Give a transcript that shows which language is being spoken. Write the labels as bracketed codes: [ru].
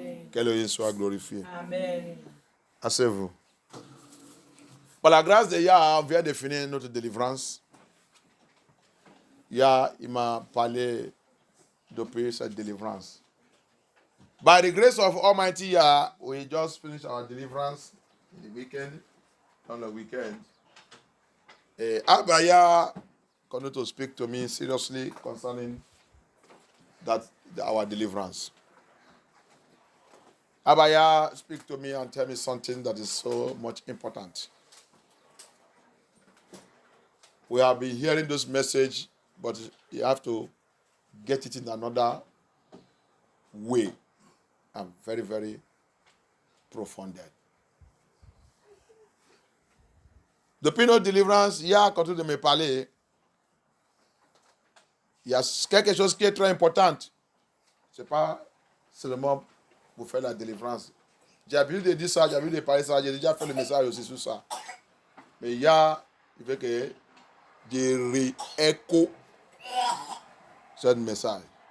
[fr] Que Elohim soit glorifié. Asseyez-vous. Par la grâce de Yah, on vient de finir notre délivrance. Yah, il m'a parlé depuis cette délivrance. [en] By the grace of Almighty Yah, we just finished our deliverance in the weekend, on the weekend. Abaya continued to speak to me seriously concerning our deliverance. Abaya speak to me and tell me something that is so much important. We have been hearing this message, but you have to get it in another way and very, very profound. [fr] Depuis notre délivrance, il y a continué de me parler. Il y a quelque chose qui est très important. Ce n'est pas seulement pour faire la délivrance. J'ai l'habitude de dire ça, j'ai l'habitude de parler ça, j'ai déjà fait le message aussi sur ça. Mais il veut que je réécho ce message.